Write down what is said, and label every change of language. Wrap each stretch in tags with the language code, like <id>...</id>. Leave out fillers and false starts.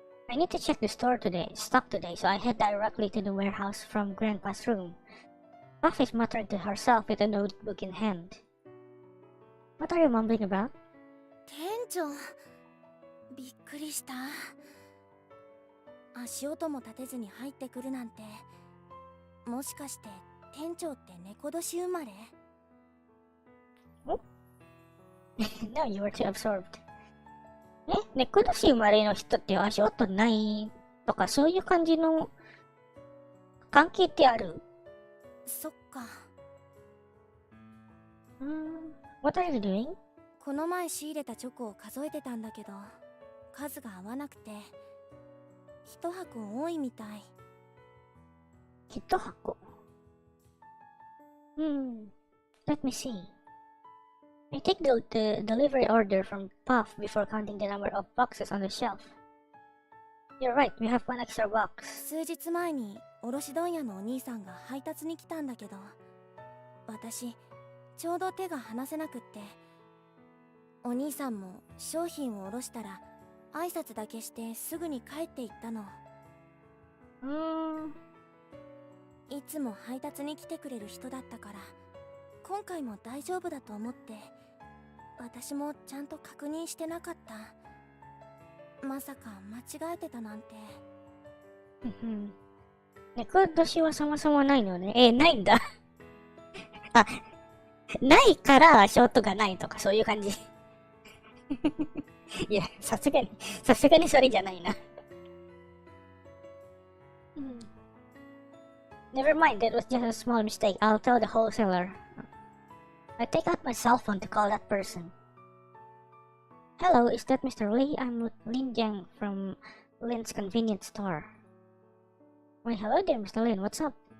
<en>I need to check the stock today, so I head directly to the warehouse from Grandpa's room. Puff is muttering to herself with a notebook in hand. What are you mumbling about?</en> <ja>店長、びっくりした。足音も立てずに入ってくるなんて、もしかして店長って猫年生まれ？</ja> <en>No, you were too absorbed.</en> <ja>猫年生まれの人って足音ないとかそういう感じの関係ってある？そっか。</ja> <en>What are you doing?</en> <ja>この前仕入れたチョコを数えてたんだけど、数が合わなくて、一箱多いみたい。一箱。</ja> <en>Let me see. I take the delivery order from Puff before counting the number of boxes on the shelf. You're right, we have one extra box.</en> <ja>数日前に卸問屋のお兄さんが配達に来たんだけど、私ちょうど手が離せなくって、お兄さんも商品を卸したら挨拶だけしてすぐに帰っていったの。いつも配達に来てくれる人だったから、今回も大丈夫だと思って、私もちゃんと確認してなかった。まさか間違えてたなんて。猫年はそもそもないのね。ないんだ。あ、ないから足音がないとかそういう感じ。いや、さすがにそれじゃないな。</ja> <en>Never mind, that was just a small mistake. I'll tell the wholesaler. I take out my cell phone to call that person. Hello, is that Mr. Lee? I'm Lin Jiang from Lin's convenience store. Why, hello there, Mr. Lin. What's up?</en>